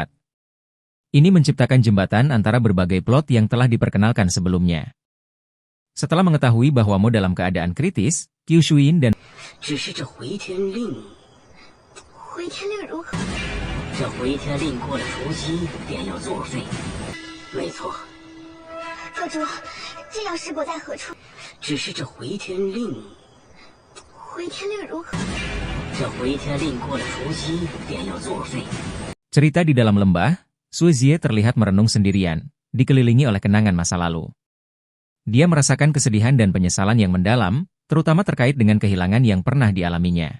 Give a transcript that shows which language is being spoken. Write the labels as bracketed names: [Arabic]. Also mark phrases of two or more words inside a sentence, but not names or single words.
[Indonesian] Ini menciptakan jembatan antara berbagai plot yang telah diperkenalkan sebelumnya. Setelah mengetahui bahwa Mo dalam keadaan kritis, Qiu Shuyin dan [Chinese] 这回天令过了除夕便要作废，没错。佛主，这样是国在何处？只是这回天令，回天令如何？这回天令过了除夕便要作废。 [Indonesian] Cerita di dalam lembah, Sue Zie terlihat merenung sendirian, dikelilingi oleh kenangan masa lalu. Dia merasakan kesedihan dan penyesalan yang mendalam, terutama terkait dengan kehilangan yang pernah dialaminya.